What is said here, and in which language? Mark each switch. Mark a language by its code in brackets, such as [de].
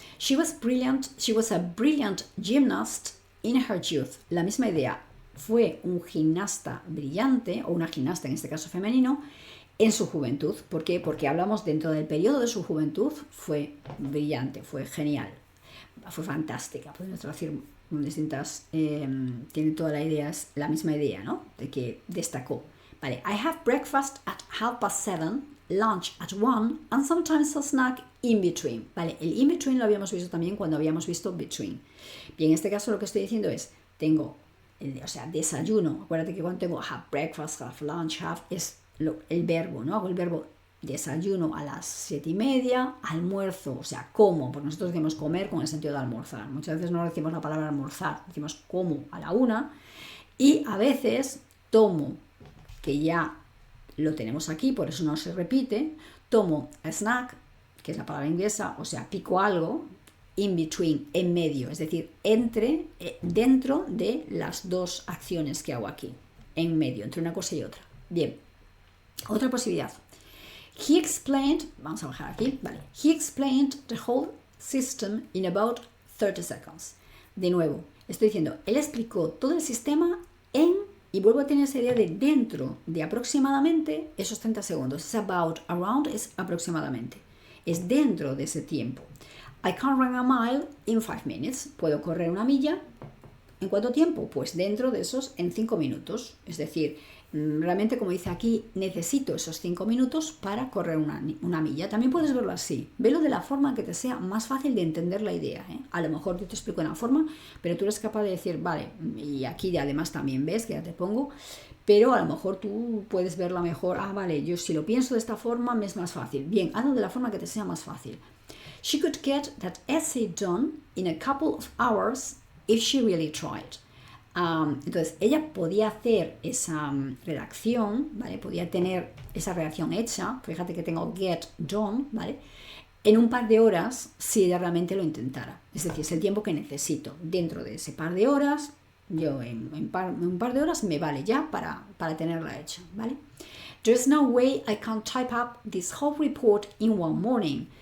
[en] She was a brilliant gymnast in her youth. [es] La misma idea. Fue un gimnasta brillante, o una gimnasta en este caso femenino, en su juventud. ¿Por qué? Porque hablamos dentro del periodo de su juventud, fue brillante, fue genial, fue fantástica. Podemos decir distintas, tiene toda la misma idea, ¿no? De que destacó. [en] Vale, I have breakfast at 7:30, lunch at 1 and sometimes a snack in between. [es] Vale, el [en] in between [es] lo habíamos visto también cuando habíamos visto between. Bien, en este caso lo que estoy diciendo es, tengo, desayuno. Acuérdate que cuando tengo have breakfast, have lunch, have, es el verbo, ¿no? Hago el verbo desayuno a las 7:30, almuerzo, o sea, como, porque nosotros decimos comer con el sentido de almorzar. Muchas veces no decimos la palabra almorzar, decimos como a la 1 y a veces tomo, que ya lo tenemos aquí, por eso no se repite, tomo a snack, que es la palabra inglesa, o sea, pico algo, [en] in between, [es] en medio, es decir, dentro de las dos acciones que hago aquí, en medio, entre una cosa y otra. Bien, otra posibilidad. [en] He explained, [es] vamos a bajar aquí, vale. [en] He explained the whole system in about 30 seconds. [es] De nuevo, estoy diciendo, él explicó todo el sistema y vuelvo a tener esa idea de dentro de aproximadamente esos 30 segundos. Es about, around es aproximadamente. Es dentro de ese tiempo. [en] I can run a mile in 5 minutes. [es] Puedo correr una milla. ¿En cuánto tiempo? Pues dentro de esos, en 5 minutos. Es decir, realmente, como dice aquí, necesito esos 5 minutos para correr una milla. También puedes verlo así. Velo de la forma que te sea más fácil de entender la idea, ¿eh? A lo mejor yo te explico una forma, pero tú eres capaz de decir, vale, y aquí además también ves, que ya te pongo, pero a lo mejor tú puedes verla mejor. Ah, vale, yo si lo pienso de esta forma me es más fácil. Bien, hazlo de la forma que te sea más fácil. [en] She could get that essay done in a couple of hours if she really tried. [es] Entonces, ella podía hacer esa redacción, ¿vale? Podía tener esa redacción hecha, fíjate que tengo get done, ¿vale? En un par de horas, si ella realmente lo intentara. Es decir, es el tiempo que necesito. Dentro de ese par de horas, yo en un par de horas me vale ya para tenerla hecha, ¿vale? [en] There's no way I can type up this whole report in one morning.